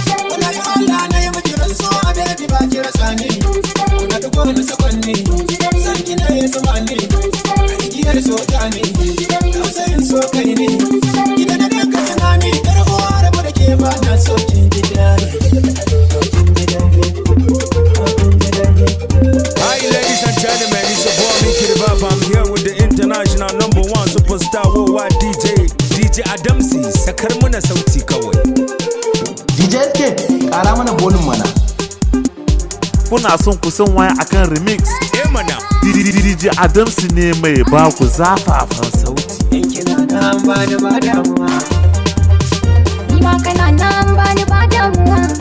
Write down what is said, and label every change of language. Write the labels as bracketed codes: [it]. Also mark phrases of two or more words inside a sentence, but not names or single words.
[ha] Wallahi Allah na yi miki rantsuwa, baby, ba ki rasa ni. Na ta gona sakwanni, san ki na yi sama ni, igiyar so ta ni, tausayin so kai ni. Ki daina dukkan tunani, yar uwa, rabu da ke ba na so kin ji daɗi. [en] Hi, ladies and gentlemen, it's your boy Mickey the Bop. I'm here with the international number one superstar worldwide D J, D J Adamsi. [ha] Sakar mana sauti kawai. D J S K, ƙara mana volume mana. Kuna son ku san waya akan remix? Eh mana. D J Adamsi ne mai ba ku zafafan sauti. In kina nan ba da ba damuwa. Ni ma kana nan ba ni ba damuwa.